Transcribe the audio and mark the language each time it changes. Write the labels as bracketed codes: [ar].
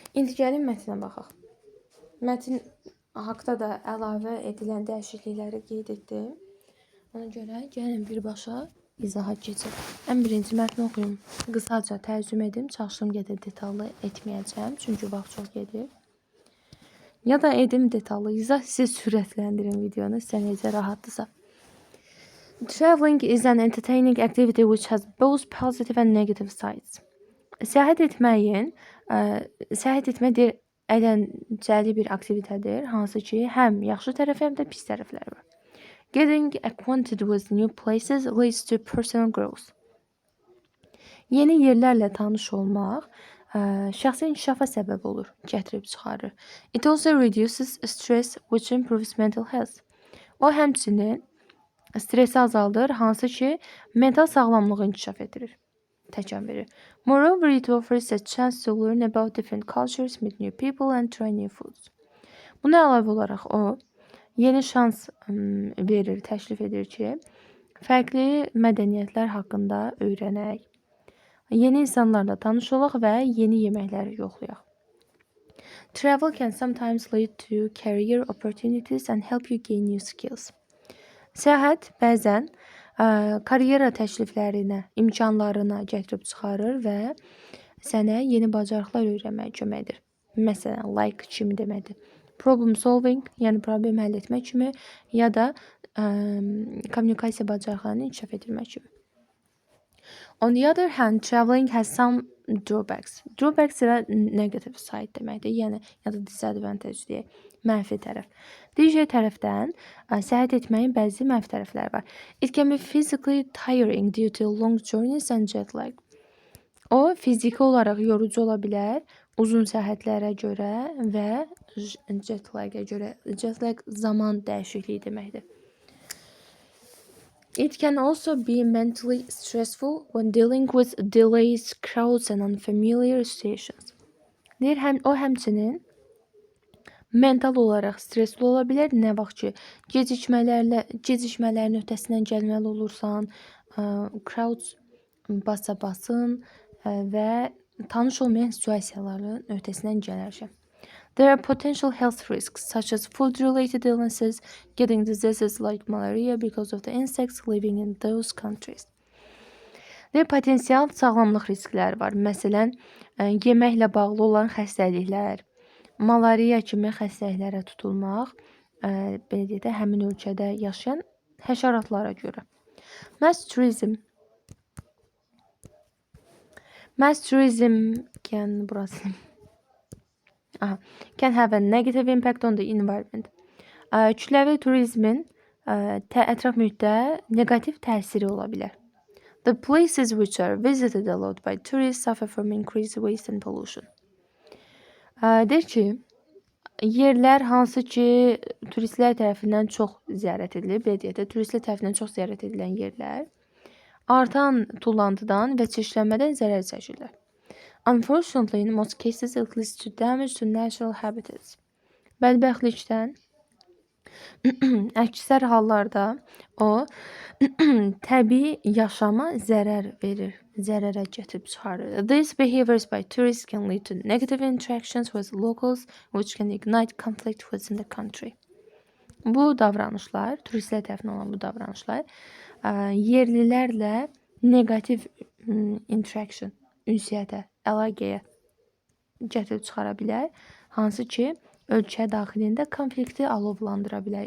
[az] İndi gəlin mətnə baxaq. Mətn haqqda da əlavə edilən dəyişiklikləri qeyd etdim. Ona görə gəlin birbaşa izaha keçək. Ən birinci mətni oxuyum. Qısaca tərcümə edim. Çalışdım gedir detallı etməyəcəm. Çünki vaxt çox gedir. Ya da edim detallı izah, siz sürətləndirin videonu. Sizə necə rahatdırsa. [en] Traveling is an entertaining activity which has both positive and negative sides. [az] Səyahət etmək əyləncəli bir aktivitetdir, hansı ki, həm yaxşı tərəfi, həm də pis tərəfləri var. [en] Getting acquainted with new places leads to personal growth. [az] Yeni yerlərlə tanış olmaq şəxsi inkişafa səbəb olur, gətirib çıxarır. [en] It also reduces stress, which improves mental health. [az] O həmçinin stresi azaldır, hansı ki, mental sağlamlığı inkişaf etdirir, təkan verir. [en] Moreover, it offers a chance to learn about different cultures, meet new people and try new foods. [az] Buna əlavə olaraq o, yeni şans verir, təklif edir ki, fərqli mədəniyyətlər haqqında öyrənək, yeni insanlarla tanış olaq və yeni yeməkləri yoxlayaq. [en] Travel can sometimes lead to career opportunities and help you gain new skills. [az] Səyahət bəzən karyera təkliflərinə, imkanlarına gətirib çıxarır və sənə yeni bacarıqlar öyrənməyə kömək edir. Məsələn, like kimi deməkdir. [en] Problem solving, [az] yəni problem həll etmək kimi, ya da kommunikasiya bacarıqlarını inkişaf etdirmək kimi. [en] On the other hand, traveling has some drawbacks. [az] Drawbacks yra [en] negative side [az] deməkdir, yəni ya da disadvantage deyək, mənfi tərəf. Digər tərəfdən, səyahət etməyin bəzi mənfi tərəfləri var. [en] It can be physically tiring due to long journeys and jet lag. [az] O, fiziki olaraq yorucu ola bilər, uzun səyahətlərə görə və jet lag'a görə. Jet lag zaman dəyişikliyi deməkdir. [en] It can also be mentally stressful when dealing with delays, crowds and unfamiliar situations. [az] O həmçinin mental olaraq stresli ola bilər. Nə vaxt ki, gecikmələrin öhdəsindən gəlməli olursan, crowds basa-basın və tanış olmayan situasiyaların öhdəsindən gələrsən. [en] There are potential health risks such as food-related illnesses, getting diseases like malaria because of the insects living in those countries. [az] Potensial sağlamlıq riskləri var. Məsələn, yeməklə bağlı olan xəstəliklər, malariya kimi xəstəliklərə tutulmaq, belə deyək də, həmin ölkədə yaşayan həşəratlara görə. [en] Mass tourism can have a negative impact on the environment. [az] Kütləvi turizmin ətraf mühitdə negativ təsiri ola bilər. [en] The places which are visited a lot by tourists suffer from increased waste and pollution. [az] Deyir ki, yerlər hansı ki turistlər tərəfindən çox ziyarət edilir, belə deyək də, turistlər tərəfindən çox ziyarət edilən yerlər artan tullantıdan və çirklənmədən zərər çəkirlər. [en] Unfortunately, in most cases, it leads to damage to natural habitats. [az] Bədbəxtlikdən, əksər hallarda o təbii yaşama zərər verir, zərərə gətirib çıxarır. [en] These behaviors by tourists can lead to negative interactions with locals, which can ignite conflict within the country. [az] Bu davranışlar, turistlər tərəfindən olan bu davranışlar yerlilərlə negativ interaction, ünsiyyətə, əlaqəyə gətirib çıxara bilər, hansı ki, ölkə daxilində konflikti alovlandıra bilər.